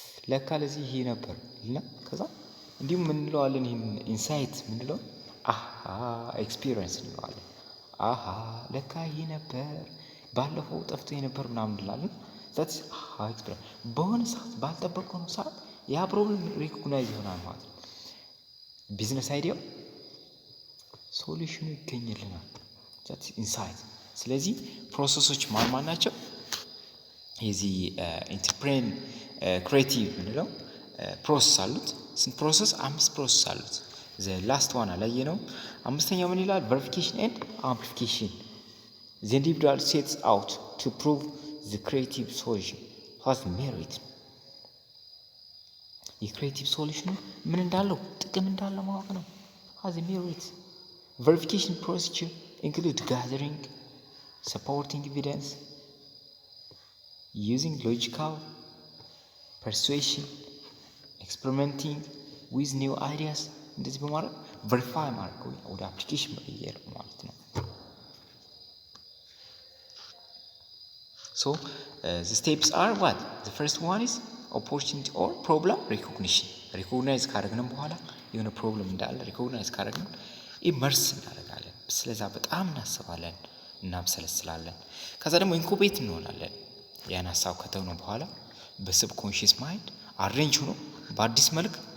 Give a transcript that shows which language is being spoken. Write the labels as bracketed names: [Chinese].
[Amharic] ለካ ለዚህ ይሄ ነበር እና ከዛ እንዲሁም እንለዋለን። ይሄን ኢንሳይት ምንለው ኤክስፒሪየንስ እንለዋለን። ለካ ይሄ ነበር ባለፈው ጠፍቶ የነበር ምናምን እንላለን። that's ኤክስፒሪየንስ። በሆነ ሰዓት ባልጠበቀው ሰዓት ያ ፕሮብለም ሪኮግናይዝ ይሆናል ማለት ነው። ቢዝነስ አይዲያው ሶሉሽኑ ይገኝልናል። that's ኢንሳይት። ስለዚህ ፕሮሰሶች ማን ናቸው? የዚህ ኢንተርፕሬን ክሬቲቭ ምንለው ፕሮሰስ አሉት። ስንት ፕሮሰስ? 5 ፕሮሰስ አሉት። [English] the last one [Amharic] አላየነው። አምስተኛው ምን ይላል? [English] verification and amplification. the individual sets out to prove the creative solution has merit። [Amharic] የክሬቲቭ ሶሉሽኑ ምን እንዳለው ጥቅም እንዳለው ማወቅ ነው። [English] has merit። verification procedure include gathering supporting evidence, using logical persuasion, experimenting with new ideas። [Amharic] እንደዚህ በማድረግ ቨሪፋይ ማድረግ ወደ አፕሊኬሽን መቀየር ማለት ነው። [English] so the steps are what? the first one is opportunity or problem recognition። [Amharic] ሪኮግናይዝ ካደረግንም በኋላ የሆነ ፕሮብለም እንዳለ ሪኮግናይዝ ካደረግን ኢመርስ እናደርጋለን። ስለዛ በጣም እናስባለን፣ እናብሰለስላለን። ከዛ ደግሞ ኢንኩቤት እንሆናለን። ያን ሀሳብ ከተውነው በኋላ በሰብኮንሺየስ ማይንድ አሬንጅ ሆኖ በአዲስ መልክ